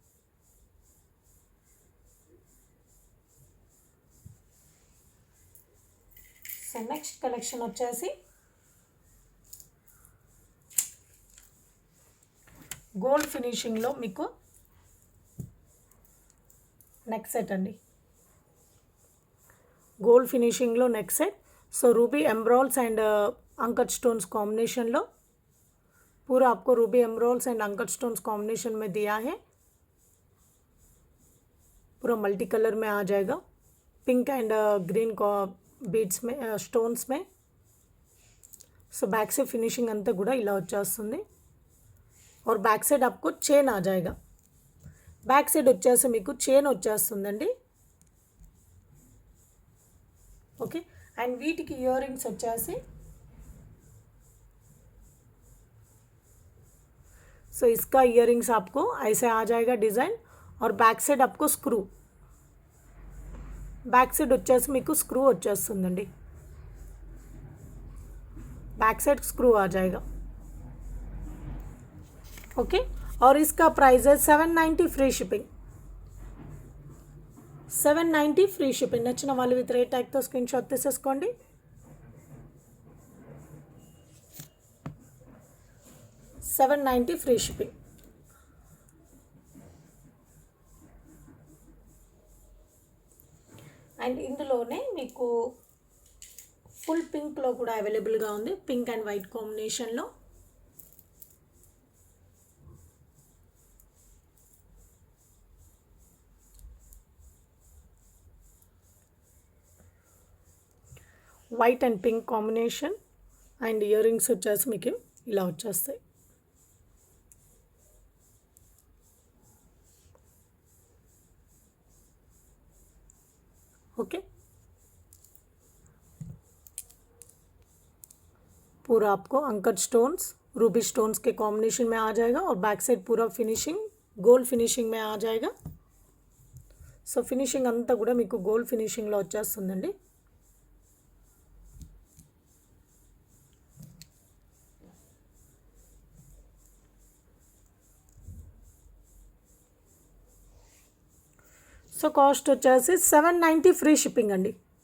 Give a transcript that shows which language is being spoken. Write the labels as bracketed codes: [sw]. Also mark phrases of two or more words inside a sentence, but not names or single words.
[en] so next collection [te] వచ్చేసి [en] gold finishing [te] మీకు [en] neck set [te] అండి. [en] gold finishing neck set. సో ruby emeralds and uncut stones combination लो [hi] पूरा आपको [en] ruby emeralds and uncut stones combination [hi] में दिया है. पूरा [en] multi colour [hi] में आ जाएगा, [en] pink and green beads [hi] में स्टोन्स में. [te] సో [en] back side finishing [te] అంతా కూడా ఇలా వచ్చేస్తుంది. [hi] और [en] back side [hi] आपको चेन आ जाएगा. [en] back side [te] వచ్చేసి మీకు చైన్ వచ్చేస్తుందండి. [en] okay and [te] వీటికి ఇయర్ రింగ్స్ వచ్చేసి [hi] सो इसका [en] ear rings [hi] आपको ऐसे आ जाएगा डिज़ाइन. और [en] back side [hi] आपको स्क्रू, [en] back side [te] వచ్చేసి మీకు స్క్రూ వచ్చేస్తుందండి. [en] back side screw [hi] आ जाएगा. ओके और इसका प्राइस है 790 [en] free shipping. 790 free shipping. [te] నచ్చిన వాళ్ళు [en] with rate tag screen shot [te] తీసేసుకోండి. [en] 790 free shipping. [te] అండ్ ఇందులోనే మీకు [en] full pink [te] కూడా అవైలబుల్గా ఉంది, [en] pink and white combination. white and pink combination. and ear rings [te] వచ్చేసి మీకు ఇలా వచ్చేస్తాయి. [hi] ओके, पूरा आपको [en] uncut stones, ruby stones [hi] के कॉम्बिनेशन में आ जाएगा और [en] back side [hi] पूरा [en] finishing gold finishing [hi] में आ जाएगा. [te] సో ఫినిషింగ్ అంతా కూడా మీకు [en] gold finishing [te] వచ్చేస్తుందండి. సో కాస్ట్ వచ్చేసి 790 [en] free shipping [te] అండి.